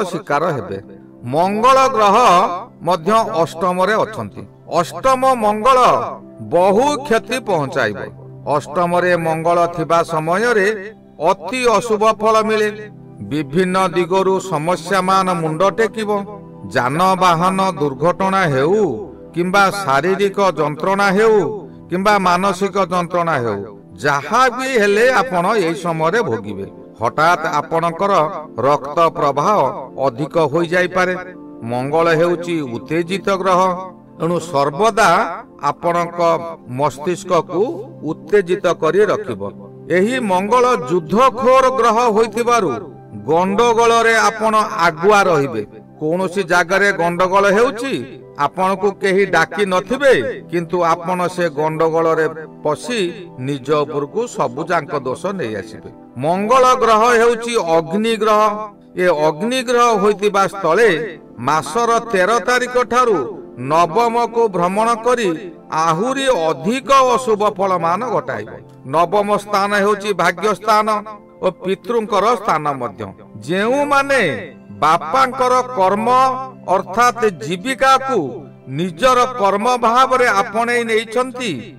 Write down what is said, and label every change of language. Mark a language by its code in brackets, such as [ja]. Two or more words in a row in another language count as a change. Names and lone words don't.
[or] ଶିକାର ହେବେ ମଙ୍ଗଳ ଗ୍ରହ ମଧ୍ୟ ଅଷ୍ଟମ ରେ ଅଛନ୍ତି ଅଷ୍ଟମ ମଙ୍ଗଳ ବହୁ କ୍ଷତି ପହଞ୍ଚାଇବ ଅଷ୍ଟମ ରେ ମଙ୍ଗଳ ଥିବା ସମୟ ରେ ଅତି ଅଶୁଭ ଫଳ ମିଳେ ବିଭିନ୍ନ ଦିଗରୁ ସମସ୍ୟା ମାନ ମୁଣ୍ଡ ଟେକିବ ଯାନବାହନ ଦୁର୍ଘଟଣା ହେଉ କିମ୍ବା ଶାରୀରିକ ଯନ୍ତ୍ରଣା ହେଉ କିମ୍ବା ମାନସିକ ଯନ୍ତ୍ରଣା ହେଉ ଯାହା ବି ହେଲେ ଆପଣ ଏହି ସମୟ ରେ ଭୋଗିବେ ହଠାତ୍ ଆପଣଙ୍କର ରକ୍ତ ପ୍ରବାହ ଅଧିକ ହୋଇ ଯାଇ ପାରେ ମଙ୍ଗଳ ହେଉଛି ଉତ୍ତେଜିତ ଗ୍ରହ ଏଣୁ ସର୍ବଦା ଆପଣଙ୍କ ମସ୍ତିଷ୍କ କୁ ଉତ୍ତେଜିତ କରି ରଖିବ ଏହି ମଙ୍ଗଳ ଯୁଦ୍ଧଖୋର ଗ୍ରହ ହୋଇଥିବାରୁ ଗଣ୍ଡଗୋଳ ରେ ଆପଣ ଆଗୁଆ ରହିବେ କୋଣସି ଜାଗାରେ ଗଣ୍ଡଗୋଳ ହେଉଛି ଆପଣ କୁ କେହି ଡାକି ନଥିବେ କିନ୍ତୁ ଆପଣ ସେ ଗଣ୍ଡଗୋଳ ରେ ପଶି ନିଜ ଉପର କୁ ସବୁ ଜଣଙ୍କ ଦୋଷ ନେଇ ଆସିବେ ମଙ୍ଗଳ ଗ୍ରହ ହେଉଛି ଅଗ୍ନି ଗ୍ରହ ଏ ଅଗ୍ନି ଗ୍ରହ ହୋଇଥିବା ସ୍ଥଳେ ମାସର 13 ତାରିଖ ଠାରୁ ନବମ କୁ ଭ୍ରମଣ କରି ଆହୁରି ଅଧିକ ଅଶୁଭ ଫଳ ମାନ ଘଟାଇବ ନବମ ସ୍ଥାନ ହେଉଛି ଭାଗ୍ୟ ସ୍ଥାନ ଆଉ ପିତୃଙ୍କର ସ୍ଥାନ ମଧ୍ୟ ଯେଉଁ ମାନେ ବାପାଙ୍କର କର୍ମ ଅର୍ଥାତ୍ ଜୀବିକା କୁ ନିଜର କର୍ମ ଭାବ ରେ ଆପଣେ ନେଇଛନ୍ତି